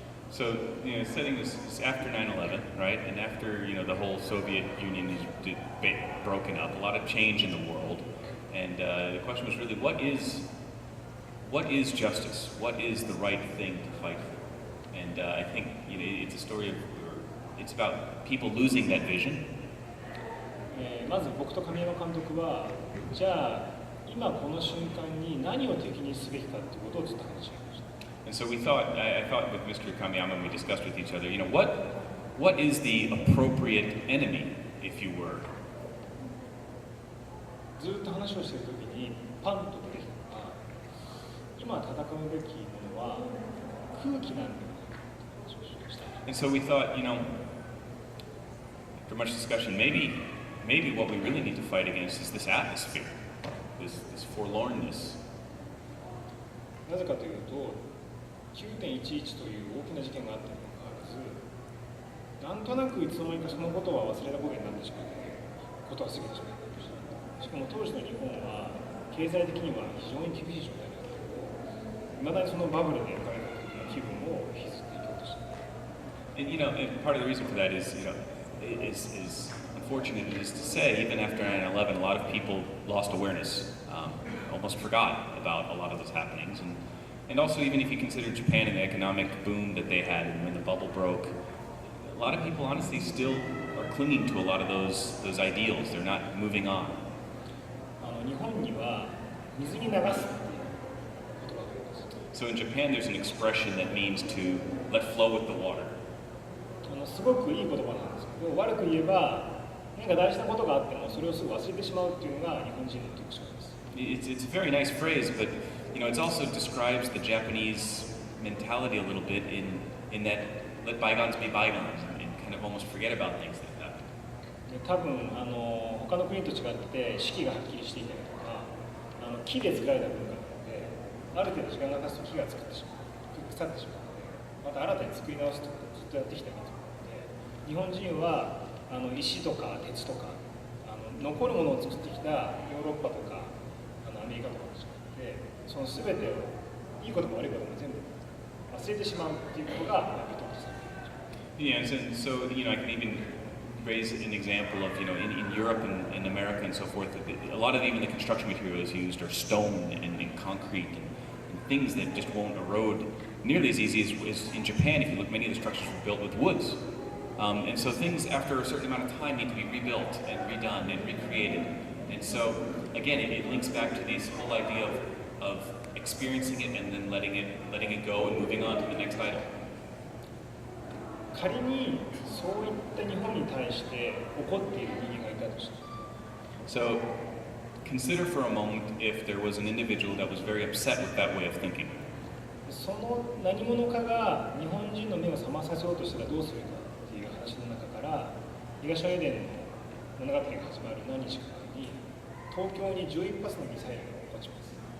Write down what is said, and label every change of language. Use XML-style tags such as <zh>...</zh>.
<en>So, setting this after 9/11, right, and after the whole Soviet Union is broken up, a lot of change in the world, and the question was really, what is justice? What is the right thing to fight for? And I think it's a story of, it's about people losing that vision.</en> <ja>まず僕と神山監督はじゃあ今この瞬間に何を敵にすべきかということをずっと話し合いました。</ja> <en>And so I thought with Mr. Kamiyama, and we discussed with each other, what is the appropriate enemy, if you were?</en> <ja>ずっと話をしているときにパンと出てきたのが今戦うべきものは空気なんだよねという話をしました。</ja> <en>And so we thought, after much discussion, maybe what we really need to fight against is this atmosphere, this forlornness.</en> <ja>なぜかというと9.11 という大きな事件があったにもかかわらずなんとなくいつの間にかそのことは忘れたことになってしまってことは過ぎてしまいました。しかも当時の日本は経済的には非常に厳しい状態だったけどいまだにそのバブルで描かれた時の気分を引きずっていこうとしている。</ja> <en>And part of the reason for that is, is unfortunate it is to say, even after 9/11, a lot of people lost awareness, almost forgot about a lot of those happenings, and also even if you consider Japan and the economic boom that they had and when the bubble broke, a lot of people honestly still are clinging to a lot of those ideals. They're not moving on.</en> <ja>日本には水に流すっていう言葉があります。</ja> <en>So in Japan, there's an expression that means to let flow with the water.</en> <ja>すごくいい言葉なんですけど、悪く言えば何か大事なことがあってもそれをすぐ忘れてしまうっていうのが日本人の特徴です。</ja> <en>It's a very nice phrase, but it also describes the Japanese mentality a little bit in that let bygones be bygones and kind of almost forget about things like that.</en> <ja>多分他の国と違って四季がはっきりしていたりとか木で作られた文化なので、ある程度時間が経つと木が腐ってしまうので、また新たに作り直すということをずっとやってきた民族なので、日本人は石とか鉄とか残るものを作ってきたヨーロッパとかアメリカとかと違ってその全てをいいことも悪いことも全部忘れてしまうっていうことが認めされている。</ja> <en>Yeah, so I can even raise an example of in Europe and America and so forth. A lot of even the construction materials used are stone and concrete and things that just won't erode nearly as easy as in Japan. If you look, many of the structures were built with woods. And so things after a certain amount of time need to be rebuilt and redone and recreated. And so again, it links back to this whole idea of experiencing it and then letting it go and moving on to the next item.</en> <ja>仮にそういった日本に対して怒っている人間がいたとして、</ja> <en>So consider for a moment if there was an individual that was very upset with that way of thinking.</en> <ja>その何者かが日本人の目を覚まさせようとしたらどうするかっていう話の中から東エデンの物語が始まる何日か前に東京に11発のミサイルが落ちます。</ja>